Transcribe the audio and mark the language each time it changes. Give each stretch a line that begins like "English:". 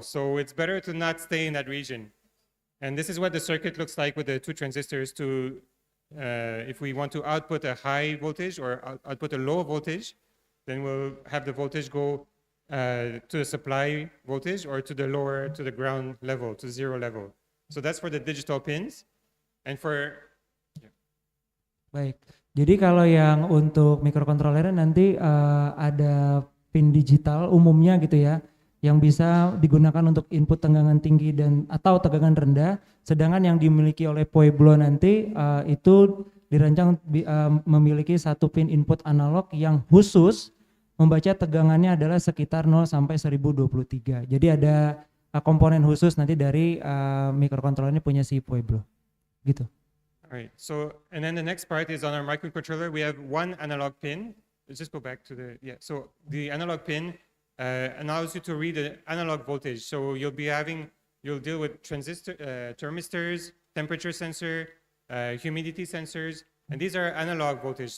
English: So it's better to not stay in that region. And this is what the circuit looks like with the two transistors to, if we want to output a high voltage or output a low voltage, then we'll have the voltage go to the supply voltage or to the ground level, to 0 level. So that's for the digital pins. And for
Indonesian: Baik, jadi kalau yang untuk microcontrollernya nanti ada pin digital umumnya gitu ya, yang bisa digunakan untuk input tegangan tinggi dan atau tegangan rendah, sedangkan yang dimiliki oleh Pueblo nanti itu dirancang memiliki satu pin input analog yang khusus membaca tegangannya adalah sekitar 0 sampai 1023. Jadi ada komponen khusus nanti dari microcontroller ini punya si Pueblo, gitu.
English: Alright, so, and then the next part is on our microcontroller, we have one analog pin. Let's just go back to so the analog pin allows you to read the analog voltage. So you'll deal with thermistors, temperature sensor, humidity sensors, and these are analog voltage.